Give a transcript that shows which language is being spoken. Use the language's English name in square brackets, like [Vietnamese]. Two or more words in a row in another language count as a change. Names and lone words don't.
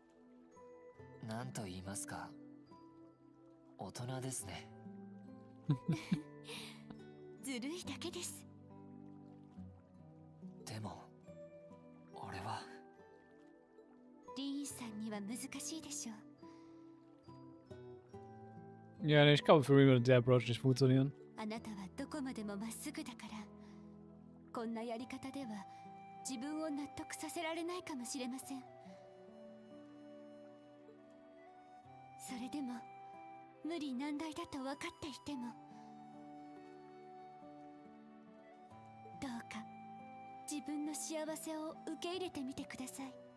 [Japanese] なんと言いますか、大人ですね。ずるいだけです。でも俺はリーンさんには難しいでしょう。 [German] Ja, nee, ich glaube, für ihn würde der Approach nicht funktionieren. [Japanese] あなたはどこまでもまっすぐだから、こんなやり方では自分を納得させられないかもしれません。それでも無理難題だと分かっていても、どうか自分の幸せを受け入れてみてください。